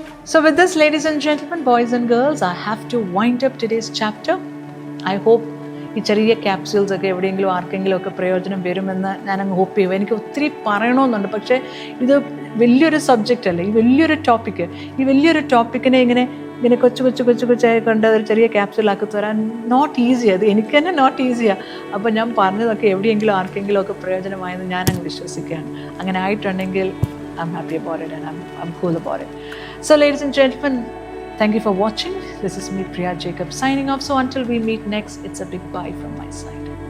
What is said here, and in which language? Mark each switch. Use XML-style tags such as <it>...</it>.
<en>So with this, ladies and gentlemen, boys and girls, I have to wind up today's chapter. I hope</en> <ml>ഈ ചെറിയ capsules ഒക്കെ എവിടെയെങ്കിലും ആർക്കെങ്കിലും ഒക്കെ പ്രയോജനം വരുമെന്ന് ഞാനങ്ങ് ഹോപ്പ് ചെയ്യും. എനിക്ക് ഒത്തിരി പറയണമെന്നുണ്ട്, പക്ഷേ ഇത് വലിയൊരു സബ്ജക്റ്റ് അല്ലേ, ഈ വലിയൊരു ടോപ്പിക്ക്. ഈ വലിയൊരു ടോപ്പിക്കിനെ ഇങ്ങനെ കൊച്ചായി കണ്ട് ഒരു ചെറിയ ക്യാപ്സ്യൂളാക്കി തരാൻ</ml> <en>Not easy.</en> <ml>അത് എനിക്ക് തന്നെ നോട്ട് ഈസിയാണ്. അപ്പോൾ ഞാൻ പറഞ്ഞതൊക്കെ എവിടെയെങ്കിലും ആർക്കെങ്കിലും ഒക്കെ പ്രയോജനമായെന്ന് ഞാനങ്ങ് വിശ്വസിക്കുകയാണ്. അങ്ങനെ ആയിട്ടുണ്ടെങ്കിൽ</ml> <en>I'm happy about it and I'm cool about it. So ladies and gentlemen, thank you for watching. This is me, Priya Jacob, signing off. So until we meet next, it's a big bye from my side.</en>